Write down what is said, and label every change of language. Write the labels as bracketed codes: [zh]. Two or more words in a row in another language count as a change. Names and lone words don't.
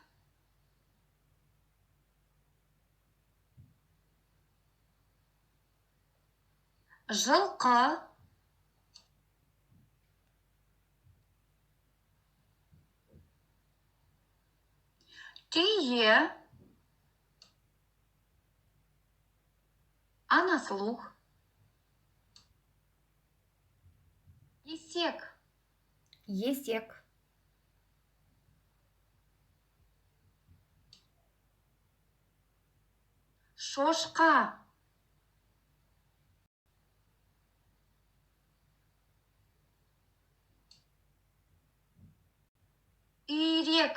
[kk] Жылқы. Түйе. [ru] А на слух? [kk] Есек. Есек. Шошқа. Үйрек.